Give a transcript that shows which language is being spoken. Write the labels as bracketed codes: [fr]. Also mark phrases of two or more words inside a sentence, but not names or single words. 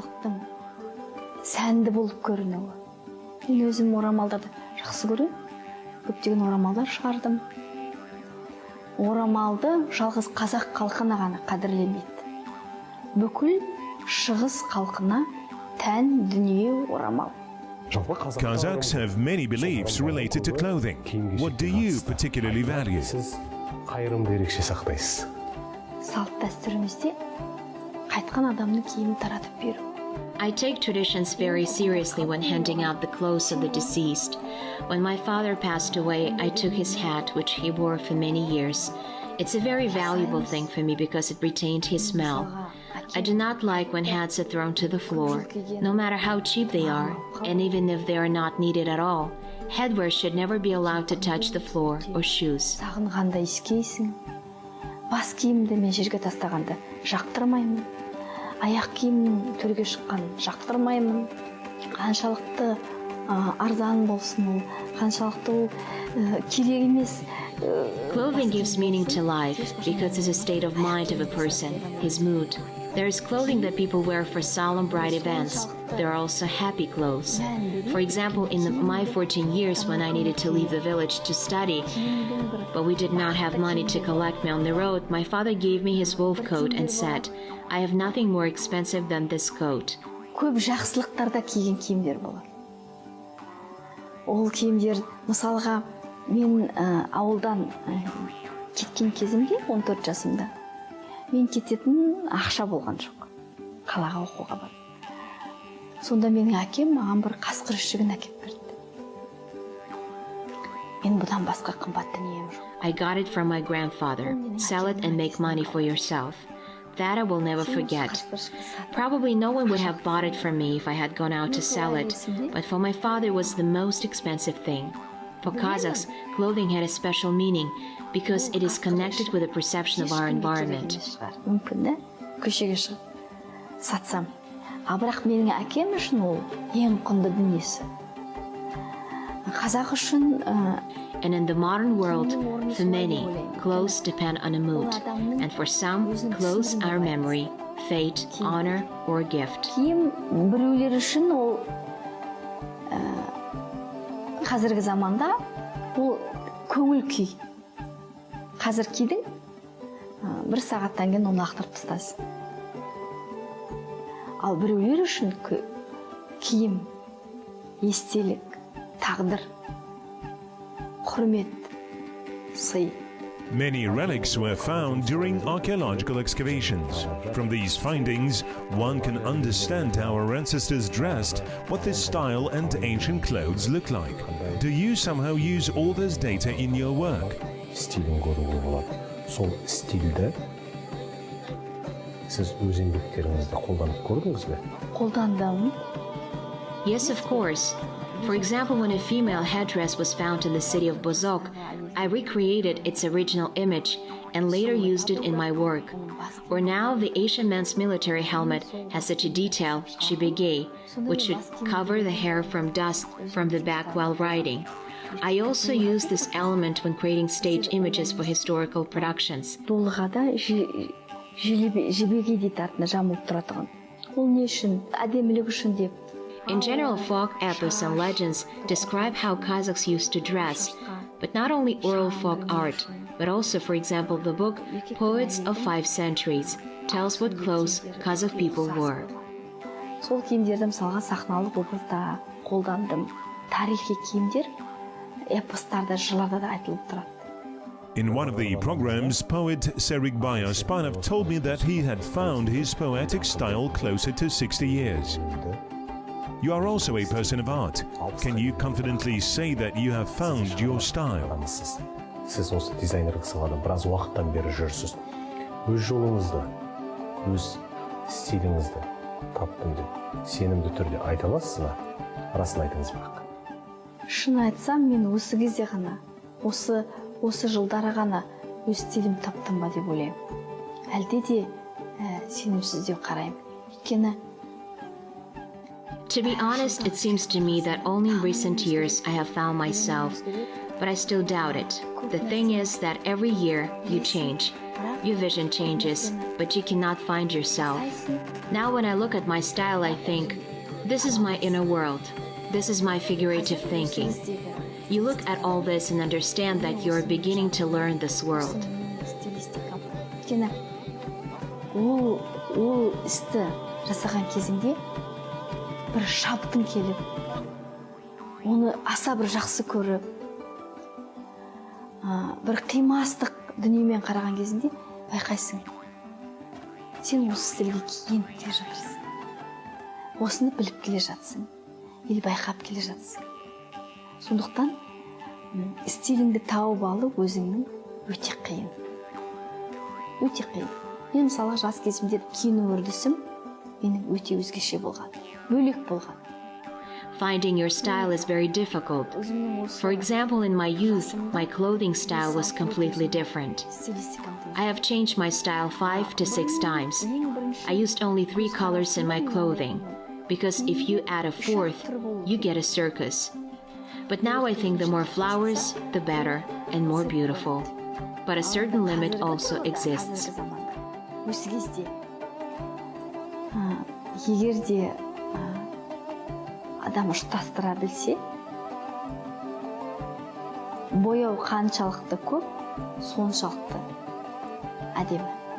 [kk] Сәнді болып көрінуі. Мен өзім орамалдарды жақсы көремін. Көптеген орамалдар шығардым. Орамалды жалғыз қазақ халқына ғана қадірлемейді. Бүкіл шығыс халқына тән дүние орамал. [en] Kazakhs have many beliefs related to clothing. What do you particularly value? [kk] Сіз қайырымды ерекше сақтайсыз. Салт дәстүрімізде қайтқан адамның киімін таратып беру. [en] I take traditions very seriously when handing out the clothes of the deceased. When my father passed away, I took his hat, which he wore for many years. It's a very valuable thing for me because it retained his smell. I do not like when hats are thrown to the floor, no matter how cheap they are, and even if they are not needed at all. Headwear should never be allowed to touch the floor or shoes. [kk] Сағынғанда иіскейсің. Бас киімді мен жерге тастағанды жақтырмаймын. Аяқ киімнің төрге шыққан жақтырмаймын. Қаншалықты арзан болсын ол, қаншалықты ол керек емес. [en] Clothing gives meaning to life because it's a state of mind of a person, his mood. There is clothing that people wear for solemn bright events. There are also happy clothes. For example, in my 14 years when I needed to leave the village to study, but we did not have money to collect me on the road, my father gave me his wolf coat and said, I have nothing more expensive than this coat. [kk] Көп жақсылықтарда киген киімдер болады. Ол киімдер, мысалға, мен ауылдан кеткен кезімде, 14 жасымда, мен кететін ақша болған жоқ. Қалаға оқуға бар. Сонда менің әкем маған бір қасқыр ішігін әкеп берді. Мен бұдан басқа қымбат дүнием жоқ. [en] I got it from my grandfather. Sell it and make money for yourself. That I will never forget. Probably no one would have bought it from me if I had gone out to sell it, but for my father it was the most expensive thing. For Kazakhs, clothing had a special meaning because it is connected with the perception of our environment. [kk] Мүмкін, көшеге шығып сатсам. Бірақ менің әкем үшін ол ең құнды дүниесі. Қазақ үшін [en] And in the modern world, for many, clothes depend on a mood. And for some, clothes are memory, fate, honor, or gift. [kk] Киім біреулер үшін ол қазіргі заманда ол көңіл күй. Қазір кидің, бір сағаттан кейін оны лақтырып тастайсың. Ал біреулер үшін киім, естелік, тағдыр, құрмет, сый. [en] Many relics were found during archaeological excavations. From these findings, one can understand how our ancestors dressed, what this style and ancient clothes look like. Do you somehow use all this data in your work? [kk] Стилін көруге болады. Сол стильді сіз өз еңбектеріңізде қолданып көрдіңіз бе? Қолдандым. [en] Yes, of course. For example, when a female headdress was found in the city of Bozok, I recreated its original image and later used it in my work. Or now, the Asian men's military helmet has such a detail, shibege, which should cover the hair from dust from the back while riding. I also use this element when creating stage images for historical productions. [kk] Дулығада жебеге дейді артына жамылып тұратығын. Ол не үшін? Әдемілік үшін деп. [en] In general, folk epics and legends describe how Kazakhs used to dress, but not only oral folk art, but also, for example, the book Poets of 5 Centuries tells what clothes Kazakh people wore. [kk] Сол киімдерді мысалға сахналық образда қолдандым. Тарихи киімдер эпостарда, жырларда да айтылып тұрады. [en] In one of the programs, poet Serik Bayaspanov told me that he had found his poetic style closer to 60 years. You are also a person of art. Can you confidently say that you have found your style? [kk] Сіз осы дизайнерлік салада біраз уақыттан бері жүрсіз. Өз жолыңызды, өз стиліңізді таптым деп сенімді түрде айта аласыз ба? Расын айтыңыз бірақ. Шын айтсам, мен осы кезде ғана, осы жылдары ғана өз стилім таптым ба деп ойлаймын. Әлде де сенімсіз деп қараймын. Өйткені [en] To be honest, it seems to me that only in recent years I have found myself, but I still doubt it. The thing is that every year you change. Your vision changes, but you cannot find yourself. Now when I look at my style, I think, this is my inner world. This is my figurative thinking. You look at all this and understand that you're beginning to learn this world. [kk] Өйткені ол істі жасаған кезінде бір шабытың келіп, оны аса бір жақсы көріп, бір қимастық дүниемен қараған кезінде байқайсың. Сен осы стильге киініп келе жатырсың. Осыны біліп келе жатсың, или байқап келе жатсың. Сондықтан стиліңді тауып алу өзіңнің өте қиын. Өте қиын. Мен мысалы жас кезімде киіну үрдісім менің өте өзгеше болған. Бөлек болған. [en] Finding your style is very difficult. For example, in my youth, my clothing style was completely different. I have changed my style 5 to 6 times. I used only 3 colors in my clothing, because if you add a 4th, you get a circus. But now I think the more flowers, the better, and more beautiful. But a certain limit also exists. [kk] Осы кезде егер де адам ұштастыра білсе, бояу қаншалықты көп, соншалықты әдемі.